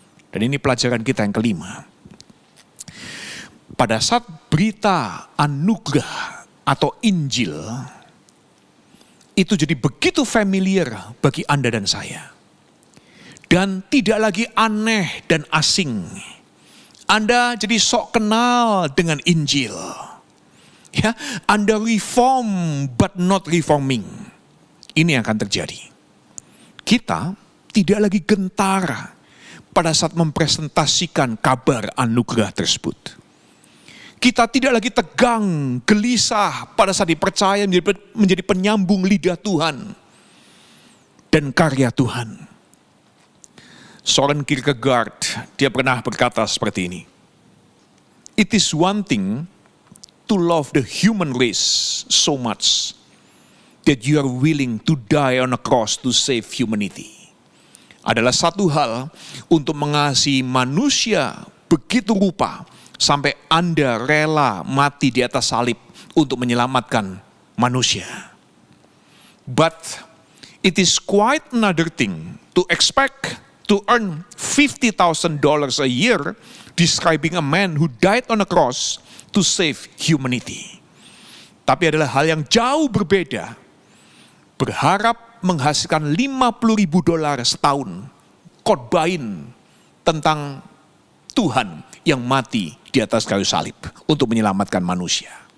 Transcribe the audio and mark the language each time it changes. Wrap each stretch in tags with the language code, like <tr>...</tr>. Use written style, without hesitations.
<id>Dan ini pelajaran kita yang kelima. Pada saat berita anugerah atau Injil itu jadi begitu familiar bagi Anda dan saya. Dan tidak lagi aneh dan asing. Anda jadi sok kenal dengan Injil. Ya, Anda</id> <en>reform but not reforming.</en> <id>Ini yang akan terjadi. Kita tidak lagi gentar pada saat mempresentasikan kabar anugerah tersebut. Kita tidak lagi tegang, gelisah pada saat dipercaya menjadi penyambung lidah Tuhan dan karya Tuhan. Soren Kierkegaard, dia pernah berkata seperti ini.</id> <en>It is one thing to love the human race so much that you are willing to die on a cross to save humanity.</en> <id>Adalah satu hal untuk mengasihi manusia begitu rupa sampai Anda rela mati di atas salib untuk menyelamatkan manusia.</id> <en>But it is quite another thing to expect to earn $50,000 a year describing a man who died on a cross to save humanity.</en> <id>Tapi adalah hal yang jauh berbeda. Berharap menghasilkan $50,000 setahun khotbahin tentang Tuhan yang mati di atas kayu salib untuk menyelamatkan manusia.</id>